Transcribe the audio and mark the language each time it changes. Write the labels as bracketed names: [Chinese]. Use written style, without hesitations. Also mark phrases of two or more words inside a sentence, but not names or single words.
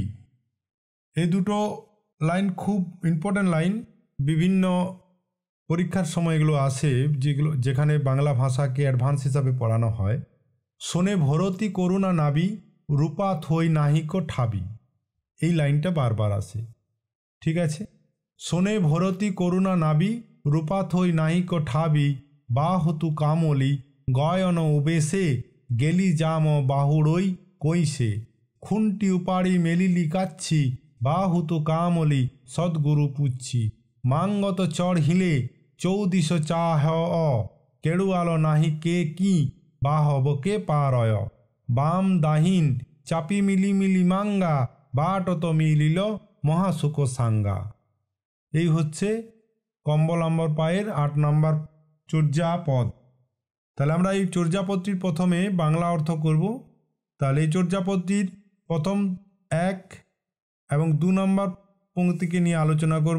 [Bangla] এই দুটো লাইন খুব ইম্পর্ট্যান্ট লাইন, বিভিন্ন পরীক্ষার সময় এগুলো আসে, যেখানে বাংলা ভাষাকে অ্যাডভান্স হিসাবে পড়ানো হয়। শোনে ভরতি করুণা নাবি রূপা থই নাহিক ঠাবি, এই লাইনটা বারবার আসে। ঠিক আছে, শোনে ভরতি করুণা নাবি রূপা থই নাহিক ঠাবি বাহতু কামলি গয়ন উবেশে গেলি জাম বাহুড়ই কৈশে খুনটি উপাড়ি মেলিলি কাচ্ছি বাহুতু কামলি সদ্গুরু পুচ্ছি মাঙ্গত চড়হিলে চৌদিশ চাহ কেড়ুয়াল নাহি কে কি বাহব কে পারয় বাম দাহিন চাপি মিলি মিলি মাঙ্গা বাটত মিলিল মহাসুখ সাঙ্গা। এই হচ্ছে কম্বলাম্বর পায়ের 8 নম্বর চর্যাপদ। তাহলে আমরা এই চর্যাপদটির প্রথমে বাংলা অর্থ করব। তাহলে এই চর্যাপদটির প্রথম 1 এবং 2 নম্বর পংক্তিকে নিয়ে আলোচনা করব।